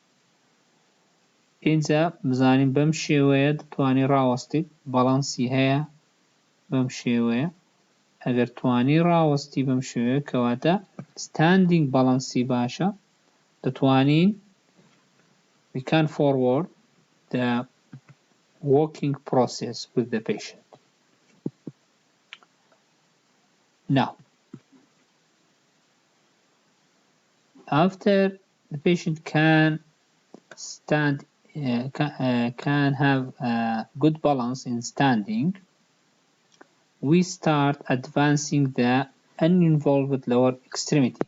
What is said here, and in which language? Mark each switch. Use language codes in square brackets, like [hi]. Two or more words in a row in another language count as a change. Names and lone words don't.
[ckb] ئینجا بزانین بەم شێوەیە دەتوانین ڕاوەستیت، باڵانسی هەیە بەم شێوەیە. ئەگەر توانی ڕاوەستی بەم شێوەیە کەواتە standing باڵانسی باشە، دەتوانین [en] we can forward the walking process with the patient. Now, after the patient can stand, can have good balance in standing, we start advancing the uninvolved lower extremity.